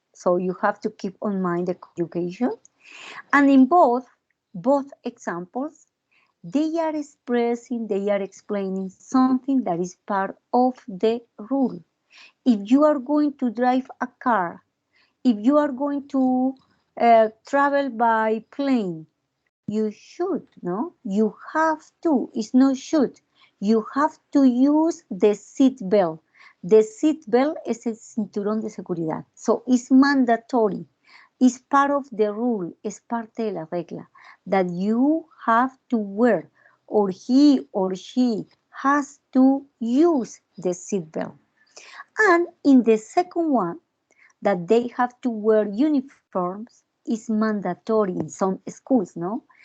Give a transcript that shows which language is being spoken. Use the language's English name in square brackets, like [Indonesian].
[English] So you have to keep on mind the conjugation. And in both examples, they are expressing, they are explaining something that is part of the rule. If you are going to drive a car, if you are going to travel by plane, you should, no? You have to, it's not should. You have to use the seat belt. The seat belt [Spanish] es el cinturón de seguridad. [English] So it's mandatory. It's part of the rule, [Spanish] es parte de la regla [English] that you have to wear, or he or she has to use the seat belt. And in the second one, that they have to wear uniforms is mandatory in some schools, no?